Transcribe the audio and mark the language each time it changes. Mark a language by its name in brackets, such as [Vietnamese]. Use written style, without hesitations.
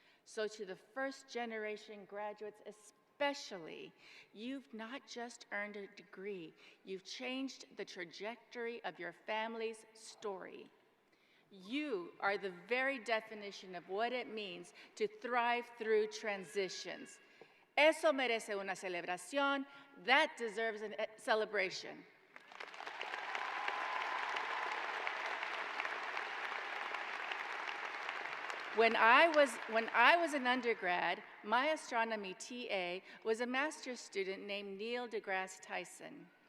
[English] So to the first generation graduates especially, you've not just earned a degree, you've changed the trajectory of your family's story. You are the very definition of what it means to thrive through transitions. [Spanish] Eso merece una celebración. [English] That deserves a celebration. When I was an undergrad, my astronomy TA was a master's student named Neil deGrasse Tyson.